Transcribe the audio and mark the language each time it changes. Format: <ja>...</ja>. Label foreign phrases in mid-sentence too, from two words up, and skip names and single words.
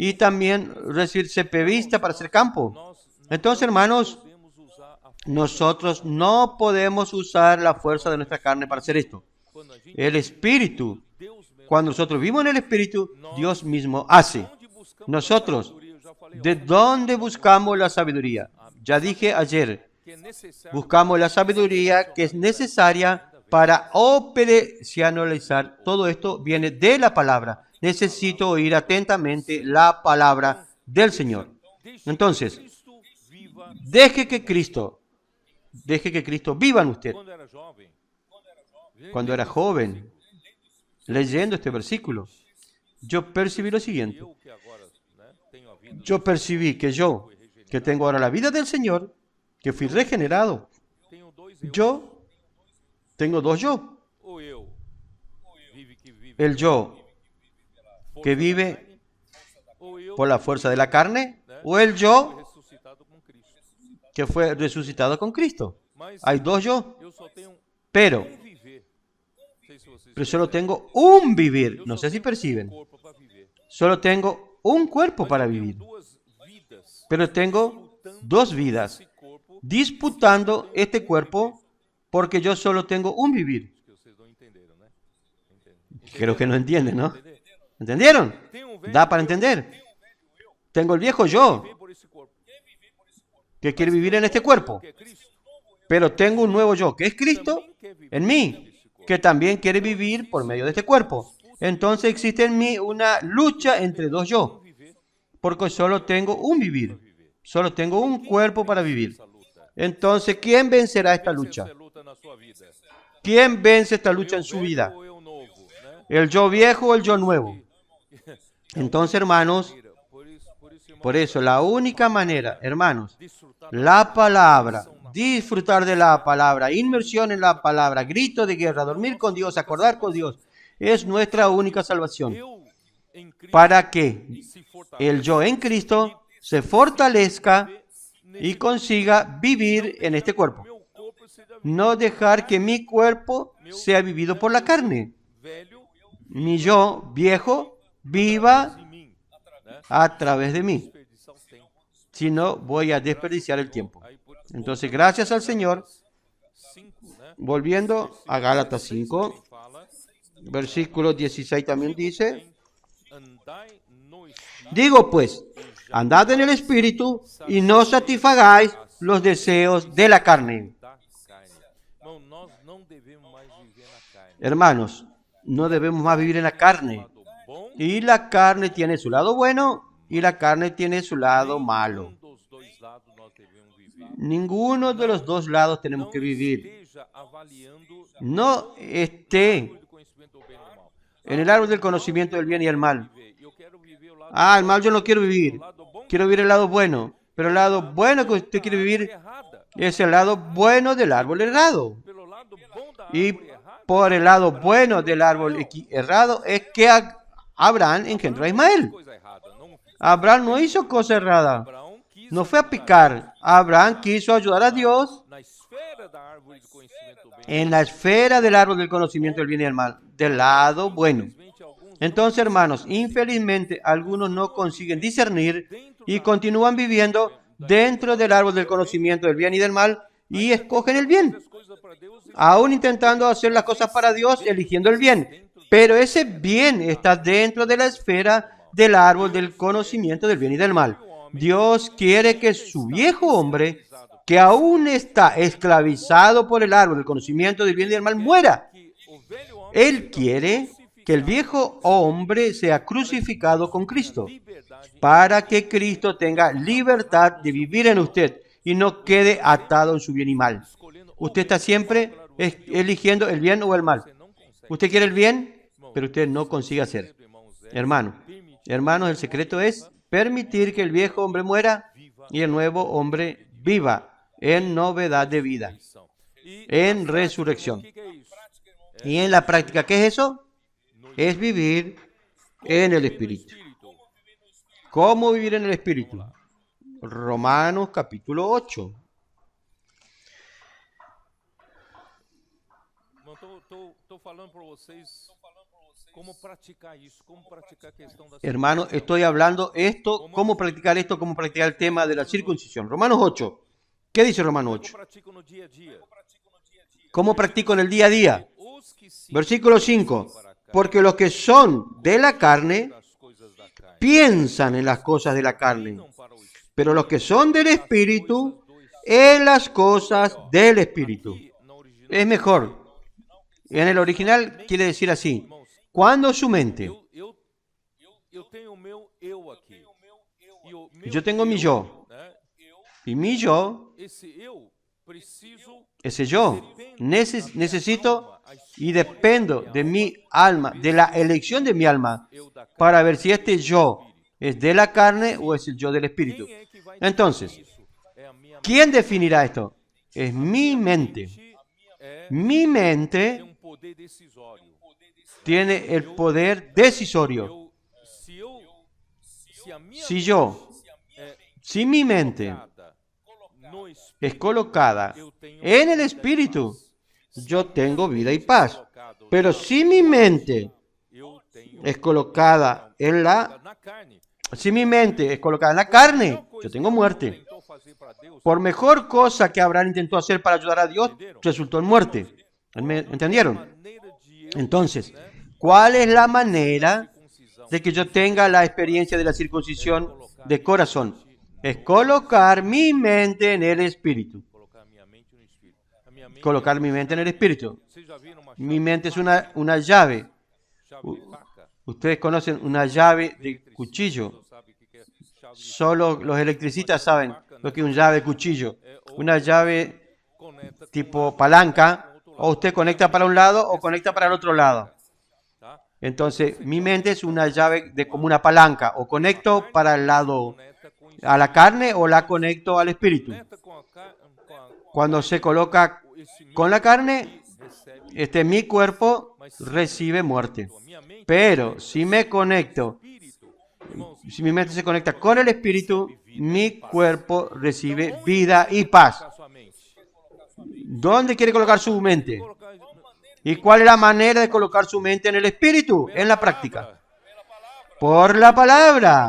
<es>y también recibir CPVista para hacer campo.</es> <pt>nós</pt> <es>Entonces, hermanos,</es> <pt>podemos usar a</pt> <es>nosotros no podemos usar la fuerza de nuestra carne para hacer esto.</es> <pt>quando a gente</pt> <es>El Espíritu,</es> <pt>Deus mesmo.</pt> <es>cuando nosotros vivimos en el Espíritu, Dios mismo hace.</es> <pt>Onde buscamos</pt> <es>Nosotros,</es> <pt>sabedoria, eu já falei</pt> <es>¿de dónde buscamos la sabiduría? Ya dije ayer,</es> <pt>que é necessário</pt> <es>buscamos la sabiduría que es necesaria para operacionalizar. Todo esto viene de la palabra. Necesito oír atentamente la palabra del Señor. Entonces, Cristo viva. deje que Cristo viva en usted.</es> <pt>Quando era jovem,</pt> <es>Cuando era joven, leyendo este versículo, yo percibí lo siguiente.</es> <pt>eu que agora, né, tenho a vida,</pt> <es>Yo percibí que yo, que tengo ahora la vida del Señor, que fui regenerado,</es> <pt>tenho dois eu.</pt> <es>yo tengo dos yo.</es> <pt>Ou eu vive que vive</pt> <es>El yo que vive</es> <pt>ou eu</pt> <es>por la fuerza de la carne o el yo</es> <pt>ressuscitado com Cristo.</pt> <es>que fue resucitado con Cristo.</es> <pt>Mas</pt> <es>Hay dos yo,</es> <pt>eu só tenho</pt> <es>pero</es> <pt>viver. Não sei se vocês</pt> <es>solo tengo un vivir.</es> <pt>eu</pt> <es>No</es> <pt>só</pt> <es>sé si</es> <pt>tenho</pt> <es>perciben.</es> <pt>corpo para viver.</pt> <es>Solo tengo un cuerpo para</es> <pt>Eu tenho</pt> <es>vivir,</es> <pt>duas vidas.</pt> <es>pero tengo dos vidas</es> <pt>Esse corpo</pt> <es>disputando este cuerpo porque yo solo tengo un vivir.</es> <pt>que vocês não entenderam, né?</pt> <es>Creo que no entienden, ¿no?</es> <pt>Entender?</pt> <es>¿Entendieron?</es> <pt>Tem um velho Da para entender.</pt> <es>Tengo el viejo yo</es> <pt>viver por esse corpo,</pt> <es>que quiere vivir en este cuerpo,</es> <pt>que é Cristo.</pt> <es>pero tengo un nuevo yo que es Cristo</es> <pt>Também quer viver</pt> <es>en mí, que también quiere vivir por medio de este cuerpo. Entonces existe en mí una lucha entre dos yo,</es> <pt>viver</pt> <es>porque solo tengo un vivir, solo tengo un cuerpo para vivir.</es> <pt>essa luta.</pt> <es>Entonces, ¿quién vencerá esta lucha?</es> <pt>Essa luta na sua vida.</pt> <es>¿Quién vence esta lucha en su vida?</es> <pt>Ou eu novo, né?</pt> <es>¿El yo viejo o el yo nuevo? Entonces, hermanos,</es> <pt>Por isso, irmão,</pt> <es>por eso la única manera, hermanos,</es> <pt>desfrutar</pt> <es>la palabra, disfrutar de la palabra, inmersión en la palabra, grito de guerra, dormir con Dios, acordar con Dios, es nuestra única salvación.</es> <pt>eu em Cristo Para que se fortaleça</pt> <es>el yo en Cristo se fortalezca y consiga vivir en este cuerpo.</es> <pt>meu corpo seja</pt> <es>No dejar que mi cuerpo sea vivido por la carne.</es> <pt>velho</pt> <es>Mi yo viejo viva</es> <pt>em mim, né?</pt> <es>a través de mí.</es> <pt>Desperdiçar o tempo.</pt> <es>Si no, voy a desperdiciar el tiempo.</es> <pt>Aí,</pt> <es>Entonces, gracias al Señor,</es> <pt>5, né?</pt> <es>volviendo a Gálatas 5,</es> <pt>Fala,</pt> <es>versículo 16 también dice,</es> <pt>andai no espírito</pt> <es>digo pues, andad en el Espíritu y no satisfagáis los deseos de la carne.</es> <pt>da carne. Irmão, nós não devemos mais viver na carne.</pt> <es>Hermanos, no debemos más vivir en la carne.</es> <pt>Lado bom,</pt> <es>Y la carne tiene su lado bueno y la carne tiene su lado malo.</es> <pt>Nenhum dos dois lados nós devemos viver.</pt> <es>Ninguno de los dos lados tenemos</es> <pt>Não</pt> <es>que vivir.</es> <pt>esteja avaliando</pt> <es>No esté</es> <pt>o conhecimento do bem e do mal.</pt> <es>en el árbol del conocimiento del bien y el mal.</es> <pt>Eu quero viver o lado</pt> <es>El mal yo no quiero vivir. Quiero vivir el lado bueno. Pero el lado bueno que usted quiere vivir</es> <pt>errada.</pt> <es>es el lado bueno del árbol errado.</es> <pt>Pelo lado bom da</pt> <es>Y</es> <pt>árvore errada,</pt> <es>por el lado bueno del árbol errado es que Abraham engendró a Ismael.</es> <pt>coisa errada. Não,</pt> <es>Abraham no hizo cosa errada.</es> <pt>Abraão quis</pt> <es>No fue a picar. Abraham quiso ayudar a Dios</es> <pt>na esfera da árvore do conhecimento do bem.</pt> <es>en la esfera del árbol del conocimiento del bien y del mal. Del lado bueno.</es> <pt>Infelizmente, alguns</pt> <es>Entonces, hermanos, infelizmente algunos no consiguen discernir y continúan viviendo dentro del árbol del conocimiento del bien y del mal y escogen el bien,</es> <pt>as coisas para Deus</pt> <es>aún intentando hacer las cosas para Dios, eligiendo el bien. Pero ese bien está dentro de la esfera del árbol del conocimiento del bien y del mal. Dios quiere que su viejo hombre, que aún está esclavizado por el árbol del conocimiento del bien y del mal, muera.</es> <pt>que o velho homem</pt> <es>Él quiere que el viejo hombre sea crucificado con Cristo,</es> <pt>liberdade</pt> <es>para que Cristo tenga libertad de vivir en usted y no quede atado en su bien y mal.</es> <pt>escolhendo</pt> <es>Usted está siempre eligiendo el bien o el mal.</es> <pt>você não consegue.</pt> <es>Usted quiere el bien, pero usted no consigue hacer.</es> <pt>Irmãos,</pt> <es>Hermanos, el secreto es permitir que el viejo hombre muera y el nuevo hombre viva en novedad de vida, en resurrección.</es> <pt>que é isso?</pt> <es>Y en la práctica, ¿qué es eso? Es vivir en el Espíritu. ¿Cómo vivir en el Espíritu? Romanos capítulo 8.</es> <pt>Estou falando para vocês como praticar isso, como praticar a questão da</pt> <es>Hermano, estoy hablando cómo practicar el tema de la circuncisión. Romanos 8. ¿Qué dice Romanos 8?</es> <pt>pratico no dia a dia.</pt> <es>¿Cómo practico en el día a día?</es> <pt>Os que se</pt> <es>Versículo 5. Porque los que son de la carne</es> <pt>as coisas da carne</pt> <es>piensan en las cosas de la carne,</es> <pt>não para o espírito.</pt> <es>pero los que son del Espíritu en las cosas del Espíritu.</es> <pt>Na original,</pt> <es>Es mejor. En el original quiere decir así. Cuando su mente,</es> <pt>eu tenho o meu eu aqui. E o meu</pt> <es>yo tengo mi yo,</es> <pt>né?</pt> <es>y mi yo,</es> <pt>Esse eu preciso</pt> <es>ese yo, necesito y dependo de mi alma, de la elección de mi alma,</es> <pt>eu da carne.</pt> <es>para ver si este yo es de la carne o es el yo del Espíritu.</es> <pt>Quem é que vai</pt> <es>Entonces,</es> <pt>definir isso? É a minha</pt> <es>¿quién definirá esto? Es mi mente.</es> <pt>mente.</pt> <es>Mi</es> <pt>Tem</pt> <es>mente</es> <pt>poder decisório.</pt> <es>tiene el poder decisorio.</es> <pt>Se a minha</pt> <es>Si yo, si mi mente</es> <pt>colocada no espírito,</pt> <es>es colocada en el Espíritu, yo tengo vida y paz. Pero si mi mente</es> <pt>eu tenho</pt> <es>es colocada en la carne. Si mi mente es colocada en la carne, yo tengo muerte.</es> <pt>Tentou fazer para Deus,</pt> <es>Por mejor cosa que Abraham intentó hacer para ayudar a Dios, resultó en muerte. ¿Entendieron?</es> <pt>maneira de eu</pt> <es>Entonces, ¿cuál es la manera de que yo tenga la experiencia de la circuncisión de corazón? Es colocar mi mente en el Espíritu.</es> <pt>colocar minha mente no espírito. A minha mente,</pt> <es>Colocar mi mente en el Espíritu.</es> <pt>vocês já viram uma</pt> <es>Mi mente es una llave.</es> <pt>chave de faca?</pt> <es>Ustedes conocen una llave de cuchillo.</es> <pt>Não sabe o que é chave de</pt> <es>Solo los electricistas saben lo que es una llave de cuchillo. Una llave</es> <pt>conecta com</pt> <es>tipo palanca, o usted conecta para un lado o conecta para el otro lado.</es> <pt>tá?</pt> <es>Entonces, mi mente es una llave de como una palanca, o conecto para el lado</es> <pt>Conecta com</pt> <es>a la carne o la conecto al espíritu.</es> <pt>conecta com a</pt> <es>Cuando se coloca</es> <pt>esse</pt> <es>con la carne,</es> <pt>recebe</pt> <es>mi cuerpo recibe muerte.</es> <pt>a minha mente</pt> <es>Pero si me conecto,</es> <pt>espírito. Irmãos,</pt> <es>si mi mente se conecta con el espíritu, mi cuerpo recibe vida y paz.</es> <pt>colocar sua mente.</pt> <es>¿Dónde quiere colocar su mente?</es> <pt>Colocar</pt> <es>¿Y cuál es la manera de colocar su mente en el espíritu? En la práctica. Por la palabra.</es>